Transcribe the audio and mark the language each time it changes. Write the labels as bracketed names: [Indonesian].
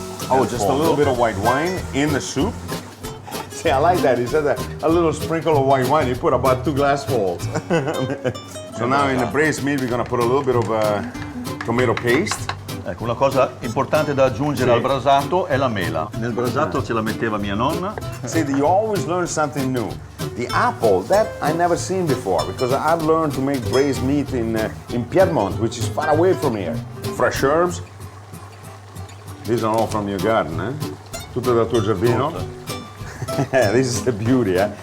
[English] Oh, just a little bit of white wine in the soup. See, I like that. He said that a little sprinkle of white wine. He put about 2 glassfuls. So now in the braised meat we're gonna put a little bit of tomato paste. [Italian] Ecco, una cosa importante da aggiungere Sì. al brasato è la mela. Nel brasato ce la metteva mia nonna. [English] See, you always learn something new. The apple, that I never seen before, because I've learned to make braised meat in Piedmont, which is far away from here. Fresh herbs. These are all from your garden, eh? [Italian] Tutto dal tuo giardino? [English] This is the beauty, eh?